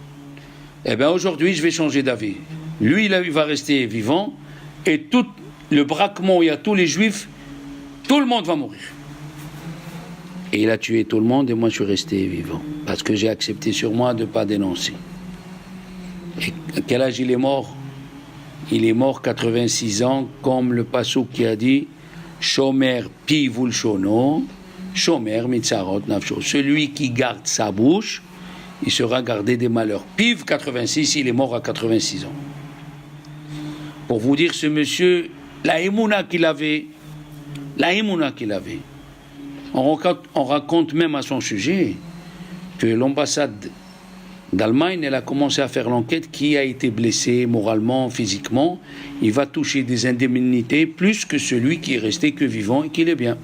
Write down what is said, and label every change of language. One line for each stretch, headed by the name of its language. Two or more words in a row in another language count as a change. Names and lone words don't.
French: Eh bien aujourd'hui, je vais changer d'avis. Lui, il va rester vivant, et tout le braquement, il y a tous les juifs, tout le monde va mourir. Et il a tué tout le monde, et moi je suis resté vivant, parce que j'ai accepté sur moi de ne pas dénoncer. Et à quel âge il est mort? Il est mort 86 ans, comme le passouk qui a dit,
Hebrew: שומר פיו ולשונו, שומר מצרות נפשו.
French: Celui qui garde sa bouche, il sera gardé des malheurs. Piv 86, il est mort à 86 ans. Pour vous dire, ce monsieur, la émouna qu'il avait, on raconte même à son sujet que l'ambassade d'Allemagne, elle a commencé à faire l'enquête, qui a été blessé moralement, physiquement, il va toucher des indemnités plus que celui qui est resté que vivant et qui est bien.